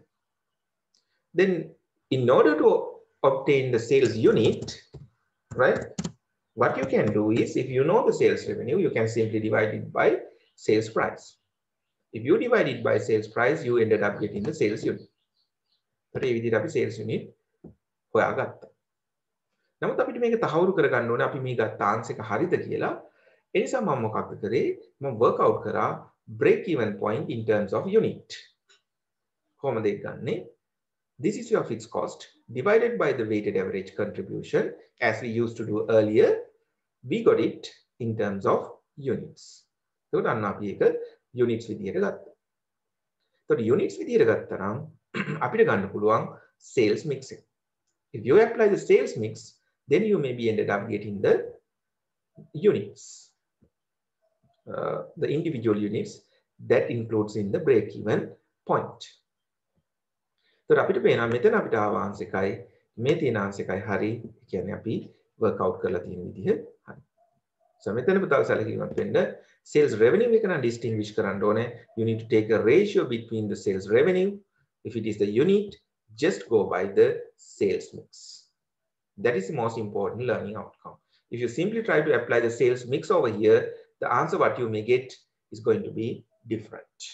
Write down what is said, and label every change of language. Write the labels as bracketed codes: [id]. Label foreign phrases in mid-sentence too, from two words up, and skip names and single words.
[en] Then in order to obtain the sales unit, right, what you can do is, if you know the sales revenue, you can simply divide it by sales price. If you divide it by sales price, you ended up getting the sales unit. [si] But ඒ විදිහට අපි [en] sales unit [si] හොයාගත්තා. නමුත් අපිට මේක තහවුරු කරගන්න ඕනේ අපි මේ ගත්ත answer එක හරිද කියලා. ඒ නිසා මම මොකක්ද කරේ? මම [en] work out [si] කරා [en] break even point in terms of unit. [si] කොහොමද ඒක ගන්නෙ? [en] This is your fixed cost divided by the weighted average contribution. As we used to do earlier, we got it in terms of units. [si] ඒකට අන්න අපි ඒක units විදියට ගත්තා. ඒකට units විදියට ගත්තා නම් අපිට ගන්න පුළුවන් [en] sales mix [si] එක. [en] If you apply the sales mix, then you may be ended up getting the units, the individual units that includes in the break even point. [si] So අපිට පේනවා මෙතන අපිට ආව answer එකයි මේ තියෙන answer එකයි හරි. ඒ කියන්නේ අපි [en] work out [si] කරලා තියෙන විදිහ හරි. So මෙතන පුතාල සැලකිලිමත් වෙන්න [en] sales revenue [si] එක නම් distinguish කරන්න ඕනේ. [en] You need to take a ratio between the sales revenue. If it is the unit, just go by the sales mix. That is the most important learning outcome. If you simply try to apply the sales mix over here, the answer what you may get is going to be different.